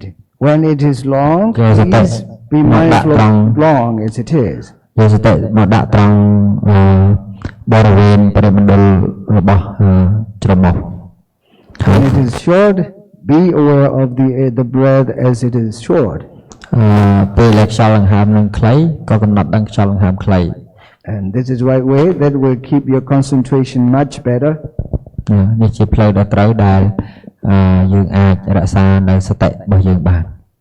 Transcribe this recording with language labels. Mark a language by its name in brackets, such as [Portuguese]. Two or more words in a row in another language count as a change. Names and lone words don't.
[English] When it is long, please be mindful of long as it is. [Khmer] យកសតិមកដាក់ត្រង់បរិវេណបរិមណ្ឌលរបស់ច្រមុះ [English] When it is short, be aware of the breath as it is short. [Khmer] ពេលដែលខ្យល់ដង្ហើមនឹងខ្លីក៏កំណត់ដឹងខ្យល់ដង្ហើមខ្លី [English] And this is the right way that will keep your concentration much better. [Khmer] នេះជាផ្លូវដ៏ត្រូវដែលយើងអាចរក្សានៅសតិរបស់យើងបាន